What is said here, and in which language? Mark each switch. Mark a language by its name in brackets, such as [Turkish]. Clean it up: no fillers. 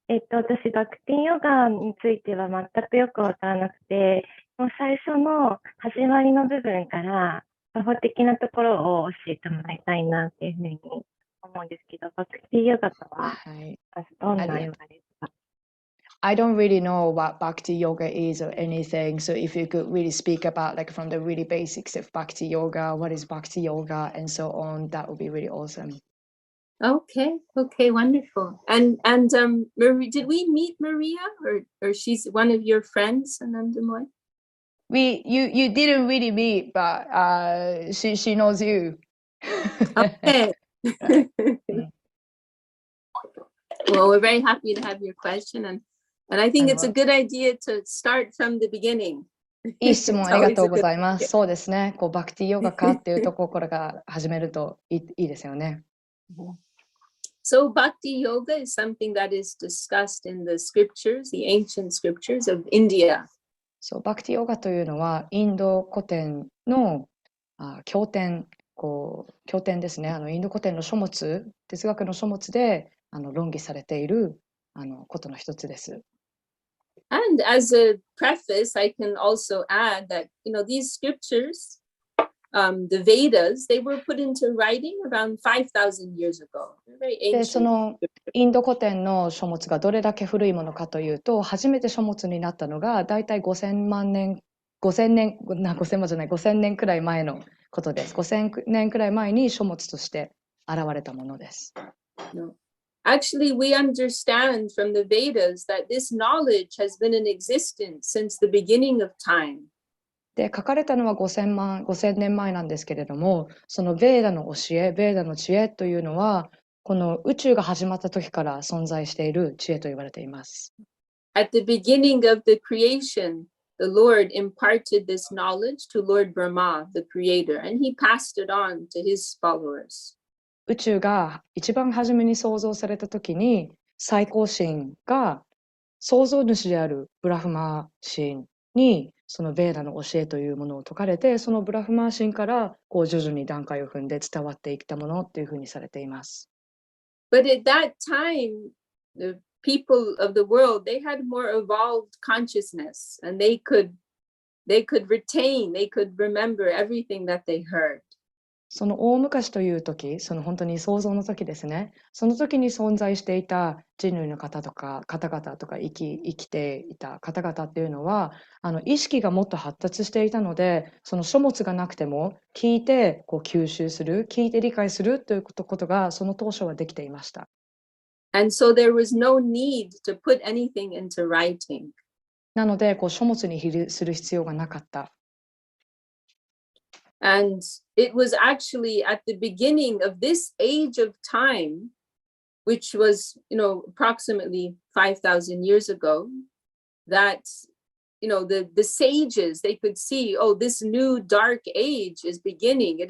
[Japanese] 私、バクティヨガについては全くよくわからなくて、もう最初の始まりの部分から、作法的なところを教えてもらいたいなっていうふうに思うんですけど、バクティヨガとは、まずどんなヨガですか [English] ？I don't really know what Bhakti Yoga is or anything. So if you could really speak about from the really basics of Bhakti Yoga, what is Bhakti Yoga and so on, that would be really awesome. Okay, wonderful. And Marie, did we meet Maria or she's one of your friends, Anandamoy? You didn't really meet, but she knows you. Okay. Well, we're very happy to have your question, and I think it's a good idea to start from the beginning. [Japanese] いい質問ありがとうございます。そうですね。バクティヨガかっていうところから始めるといいですよね。 [English] So Bhakti Yoga is something that is discussed in the scriptures, the ancient scriptures of India. [Japanese] そう、バクティヨガというのはインド古典の経典ですね。インド古典の書物、哲学の書物で論議されていることの一つです。 [English] And as a preface, I can also add that, these scriptures, the Vedas, they were put into writing around 5,000 years ago. Very [Japanese] で、 [English] ancient. [Japanese] そのインド古典の書物がどれだけ古いものかというと、初めて書物になったのがだいたい5000年くらい前のことです。 5000年くらい前に書物として現れたものです。 [English] No. Actually, we understand from the Vedas that this knowledge has been in existence since the beginning of time. [Japanese] で、書かれたのは5000年前なんですけれども、そのベーダの教え、ベーダの知恵というのは、この宇宙が始まった時から存在している知恵と言われています。 [English] At the beginning of the creation, the Lord imparted this knowledge to Lord Brahma, the creator, and he passed it on to his followers. [Japanese] 宇宙が一番初めに創造された時に、最高神が創造主であるブラフマ神にそのベーダの教えというものを説かれて、そのブラフマー神からこう徐々に段階を踏んで伝わっていったものっていうふうにされています。 [English] But at that time, the people of the world, they had more evolved consciousness, and they could retain, they could remember everything that they heard. [Japanese] その大昔という時、その本当に創造の時ですね。その時に存在していた人類の方とか方々とか生きていた方々っていうのは、意識がもっと発達していたので、その書物がなくても聞いてこう吸収する、聞いて理解するということがその当初はできていました。 [English] And so there was no need to put anything into writing. [Japanese] なのでこう書物にする必要がなかった。 [English] And it was actually at the beginning of this age of time, which was, approximately 5,000 years ago, that, the sages, they could see, oh, this new dark age is beginning.